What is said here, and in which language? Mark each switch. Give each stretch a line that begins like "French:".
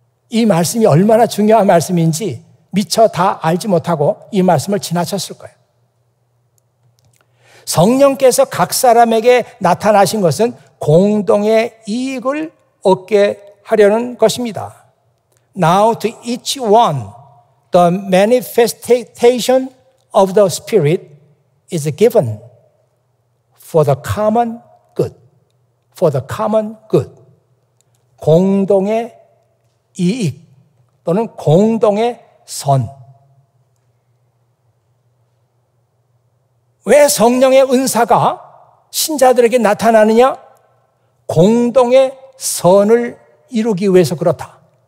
Korean: 이 말씀이 얼마나 중요한 말씀인지 미처 다 알지 못하고 이 말씀을 지나쳤을 거예요. 성령께서 각 사람에게 나타나신 것은 공동의 이익을 얻게 하려는 것입니다.
English: Now to each one, the manifestation of the Spirit is given for the common good. For the common good.
Korean: 공동의 이익 또는 공동의 선. 왜 성령의 은사가 신자들에게 나타나느냐? 공동의 선을 이루기 위해서 그렇다.